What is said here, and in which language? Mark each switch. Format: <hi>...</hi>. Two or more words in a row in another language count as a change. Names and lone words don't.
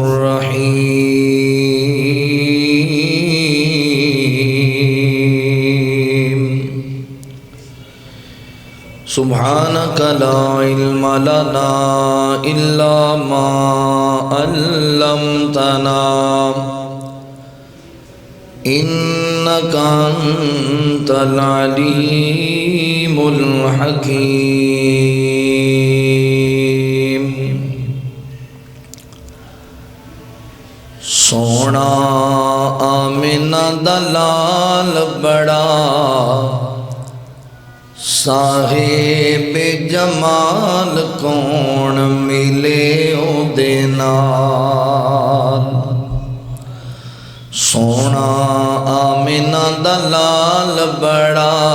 <ar>رحیم سبحانک لا علم لنا الا ما علمتنا انک انت العلیم</ar> <pa>الحکیم سونا آمنہ دلال بڑا صاحب جمال کون ملے او دے نال سونا آمنہ دلال بڑا</pa>